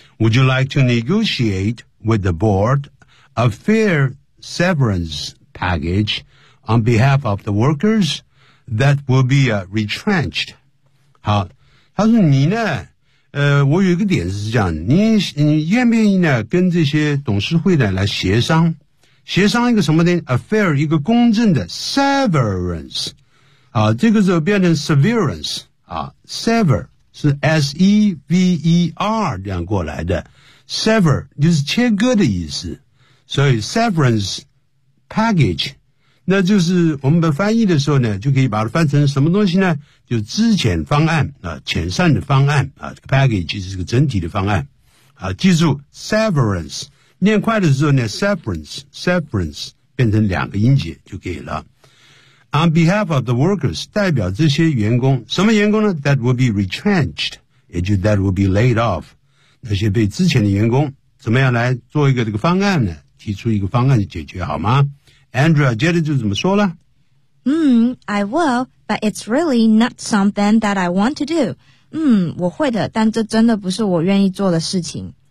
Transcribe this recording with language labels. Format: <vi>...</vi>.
<en>Would you like to negotiate with the board a fair severance package on behalf of the workers that will be retrenched？</en> <zh>好，他说你呢我有一个点是这样，你愿不愿意呢跟这些董事会呢来协商，协商一个什么呢？</zh> <en>A fair，</en> <zh>一个公正的 severance， 啊，这个就变成 severance， 啊， sever 是 S-E-V-E-R 这样过来的， sever 就是切割的意思，所以 severance package， 那就是我们把翻译的时候呢就可以把它翻成什么东西呢，就资遣方案啊，遣散的方案啊，这个 package 是个整体的方案啊。记住 severance 念快的时候呢 severance 变成两个音节就可以了。</zh> <en>On behalf of the workers，</en> <zh>代表这些员工，什么员工呢？</zh> <en>That will be retrenched，</en> <zh>也就</zh> <en>that will be laid off，</en> <zh>那些被资遣的员工怎么样来做一个这个方案呢？提出一个方案解决好吗？ Andrea 接着就怎么说了，</zh> <en>I will, but it's really not something that I want to do.</en> <zh>我会的，但这真的不是我愿意做的事情。</zh>